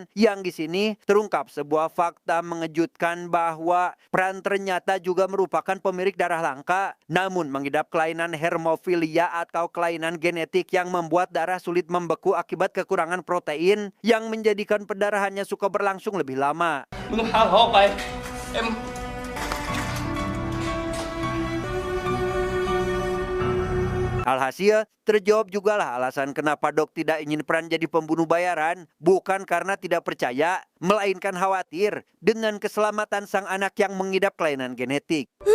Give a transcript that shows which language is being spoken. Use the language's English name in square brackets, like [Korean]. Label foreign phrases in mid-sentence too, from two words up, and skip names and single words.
[Indonesian] Yang di sini terungkap sebuah fakta mengejutkan bahwa Pran ternyata juga merupakan pemilik darah langka, namun mengidap kelainan hemofilia atau kelainan genetik yang membuat darah sulit membeku akibat kekurangan protein yang menjadikan pendarahannya suka berlangsung lebih lama. [Thai] มึงพาเขาออกไปเอ็ม [Indonesian] Alhasil, terjawab jugalah alasan kenapa Dok tidak ingin Pran jadi pembunuh bayaran, bukan karena tidak percaya, melainkan khawatir dengan keselamatan sang anak yang mengidap kelainan genetik.